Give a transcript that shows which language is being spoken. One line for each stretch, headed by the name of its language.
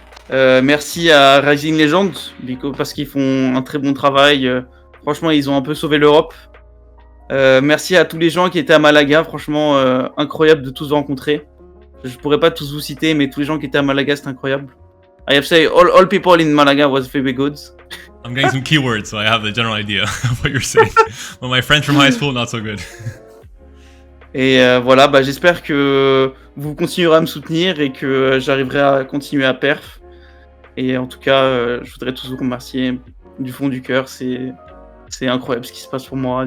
French: Merci à Rising Legend parce qu'ils font un très bon travail. Franchement, ils ont un peu sauvé l'Europe. Merci à tous les gens qui étaient à Malaga. Franchement, incroyable de tous vous rencontrer. Je pourrais pas tous vous citer, mais tous les gens qui étaient à Malaga, c'est incroyable.
English: I have said all people in Malaga was very good. I'm getting some keywords, so I have the general idea of what you're saying. But my French from high school, not so good.
French: Et voilà, bah, j'espère que vous continuerez à me soutenir et que j'arriverai à continuer à perf. Et en tout cas, je voudrais tous vous remercier du fond du cœur. C'est incroyable ce qui se passe pour moi.